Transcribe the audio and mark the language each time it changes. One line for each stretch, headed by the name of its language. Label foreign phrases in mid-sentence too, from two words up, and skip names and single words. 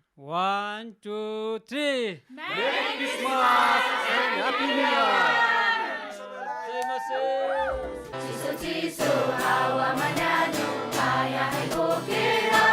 English: One, two, three. Merry Christmas and Happy New Year!
Japanese: Sumimasen. Chiso chiso hawa manado kaya ay bukid